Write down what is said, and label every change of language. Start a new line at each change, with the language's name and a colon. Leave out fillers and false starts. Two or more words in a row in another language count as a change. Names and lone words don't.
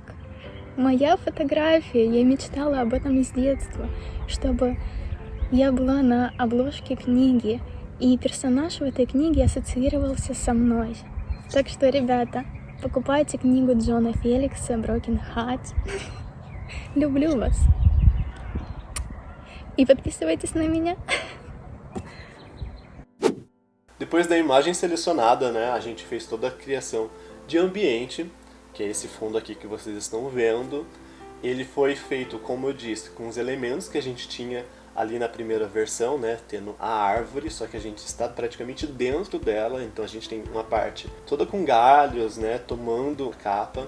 Russian: Моя фотография, я мечтала об этом с детства, чтобы я была на обложке книги. И персонаж в этой книге ассоциировался со мной. Так что, ребята, покупайте книгу Джона Феликса «Broken Heart». Люблю вас. E подписывайтесь на меня.
Portuguese: Depois da imagem selecionada, né, a gente fez toda a criação de ambiente, que é esse fundo aqui que vocês estão vendo. Ele foi feito, como eu disse, com os elementos que a gente tinha ali na primeira versão, né, tendo a árvore, só que a gente está praticamente dentro dela, então a gente tem uma parte toda com galhos, né, tomando capa.